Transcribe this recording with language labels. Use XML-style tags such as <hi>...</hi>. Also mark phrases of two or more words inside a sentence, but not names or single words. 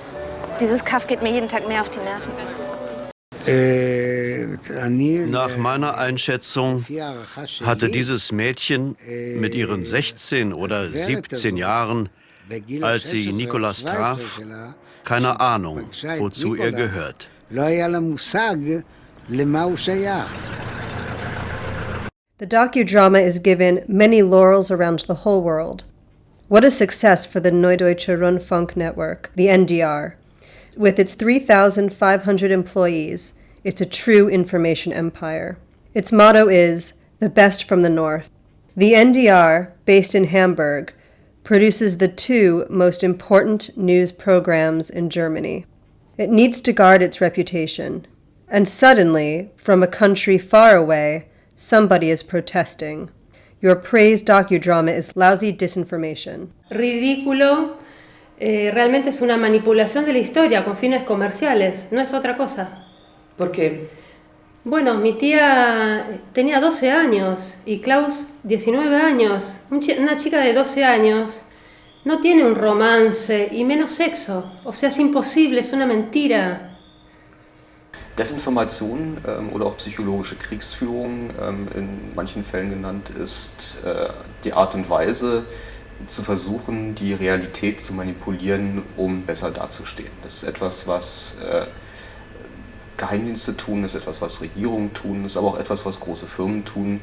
<de>Dieses Kaff geht mir jeden Tag mehr auf die Nerven. Nach meiner Einschätzung hatte dieses Mädchen mit ihren 16 oder 17 Jahren, als sie Nicolas traf, keine Ahnung, wozu er gehört.</de> <en>The docudrama is given many laurels around the whole world. What a success for the Neudeutsche Rundfunk Network, the NDR. With its 3,500 employees, it's a true information empire. Its motto is, the best from the north. The NDR, based in Hamburg, produces the two most important news programs in Germany. It needs to guard its reputation. And suddenly, from a country far away, somebody is protesting. Your praised docudrama is lousy disinformation.</en> <es>Ridículo, realmente es una manipulación de la historia con fines comerciales, no es otra cosa. ¿Por qué? Bueno, mi tía tenía 12 años y Klaus 19 años. Una chica de 12 años no tiene un romance y menos sexo. O sea, es imposible, es una mentira.</es> <de>Desinformation oder auch psychologische Kriegsführung, in manchen Fällen genannt, ist die Art und Weise, zu versuchen, die Realität zu manipulieren, um besser dazustehen. Das ist etwas, was Geheimdienste tun, ist etwas, was Regierungen tun, ist aber auch etwas, was große Firmen tun.</de>